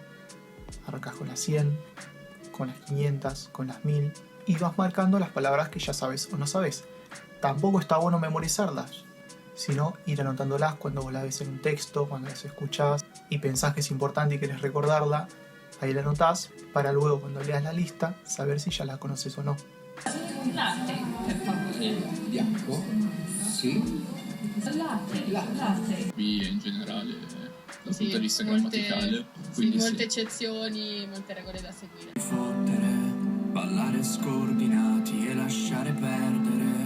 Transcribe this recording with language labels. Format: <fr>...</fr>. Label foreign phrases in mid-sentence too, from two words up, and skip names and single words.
<es>Arrancas con las 100, con las 500, con las 1000 y vas marcando las palabras que ya sabes o no sabes. Tampoco está bueno memorizarlas, sino ir anotándolas cuando vos las ves en un texto, cuando las escuchás y pensás que es importante y querés recordarla. Ahí la anotás para luego cuando leas la lista saber si ya la conoces o no.</es> <it>Latte, per favore. Bianco? Sì. Latte. Qui in generale, dal Sì, punto di vista molte- grammaticale. Sì, Quindi molte eccezioni, molte regole da seguire. Fottere, ballare scordinati e lasciare perdere.</it>